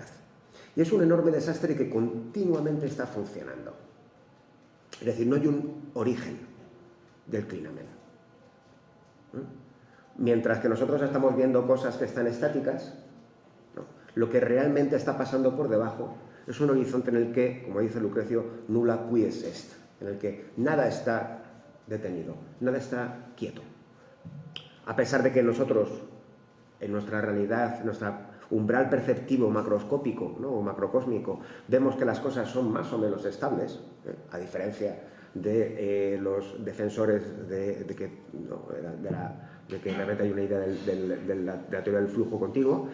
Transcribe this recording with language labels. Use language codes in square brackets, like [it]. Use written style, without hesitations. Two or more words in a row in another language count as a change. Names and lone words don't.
[es] Y es un enorme desastre que continuamente está funcionando. Es decir, no hay un origen del clinamen. Mientras que nosotros estamos viendo cosas que están estáticas, ¿no? Lo que realmente está pasando por debajo es un horizonte en el que, como dice Lucrecio, [la] nulla quies est, [es] en el que nada está detenido, nada está quieto. A pesar de que nosotros, en nuestra realidad, nuestro umbral perceptivo macroscópico, ¿no? O macrocósmico, vemos que las cosas son más o menos estables, a diferencia de los defensores de que realmente hay una idea de la teoría del flujo continuo.